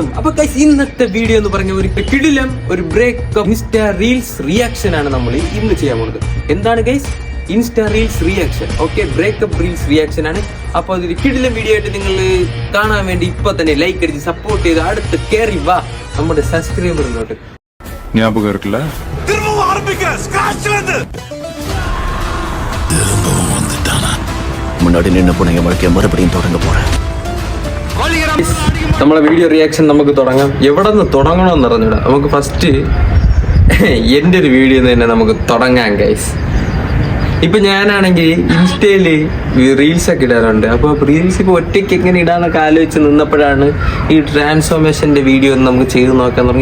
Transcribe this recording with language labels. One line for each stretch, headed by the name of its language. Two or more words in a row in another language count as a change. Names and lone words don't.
Malayalam: അപ്പൊ ഗൈസ്, ഇന്നത്തെ വീഡിയോ എന്ന് പറഞ്ഞ ഒരു കിടിലം ഒരു
English: breakup insta reels reaction
Malayalam: ആണ് നമ്മൾ ഇന്ന് ചെയ്യാൻ പോകുന്നത്. എന്താണ് ഗൈസ്?
English: insta reels reaction.
Malayalam: ഓക്കെ,
English: breakup reels reaction
Malayalam: ആണ്. അപ്പോൾ അതൊരു കിടിലം വീഡിയോ ആയിട്ട് നിങ്ങൾ കാണാൻ വേണ്ടി ഇപ്പൊ തന്നെ ലൈക്ക് അടിച്ച് സപ്പോർട്ട് ചെയ്ത് അടുത്ത് കയറി വാ നമ്മുടെ സബ്സ്ക്രൈബറിലോട്ട്.
Tamil: முன்னாடி நின்று போனீங்க வாழ்க்கையை மறுபடியும் தொடங்க போறேன்.
Malayalam: നമ്മളെ
English: video reaction
Malayalam: നമുക്ക് തുടങ്ങാം. എവിടെ നിന്ന് തുടങ്ങണമെന്ന് അറിഞ്ഞൂടാ. നമുക്ക് ഫസ്റ്റ് എൻ്റെ ഒരു വീഡിയോ തന്നെ നമുക്ക് തുടങ്ങാം ഗൈസ്. ഇപ്പൊ ഞാനാണെങ്കിൽ ഇൻസ്റ്റയില് റീൽസ് ഒക്കെ ഇടാറുണ്ട്. അപ്പോൾ റീൽസ് ഇപ്പൊ ഒറ്റയ്ക്ക് എങ്ങനെ ഇടാന്നൊക്കെ ആലോചിച്ച് നിന്നപ്പോഴാണ് ഈ ട്രാൻസ്ഫോർമേഷന്റെ വീഡിയോ ഒന്ന് നമുക്ക് ചെയ്ത് നോക്കാൻ തുടങ്ങി.